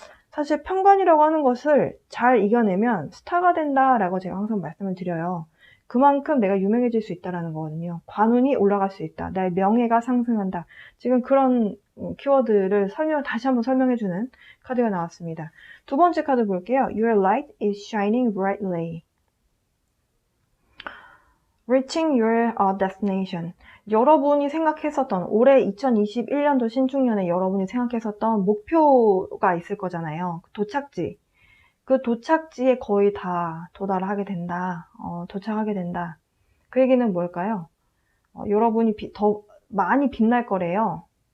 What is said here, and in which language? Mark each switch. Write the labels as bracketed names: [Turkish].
[Korean] 사실 편관이라고 하는 것을 잘 이겨내면 스타가 된다라고 제가 항상 말씀을 드려요. 그만큼 내가 유명해질 수 있다는 거거든요. 관운이 올라갈 수 있다. 나의 명예가 상승한다. 지금 그런 키워드를 다시 한번 설명해주는 카드가 나왔습니다. 두 번째 카드 볼게요. [English] Your light is shining brightly. Reaching your destination. [Korean] 여러분이 생각했었던 올해 2021년도 신축년에 여러분이 생각했었던 목표가 있을 거잖아요. 도착지. 그 도착지에 거의 다 도달하게 된다. 도착하게 된다. 그 얘기는 뭘까요? 여러분이 더 많이 빛날 거래요.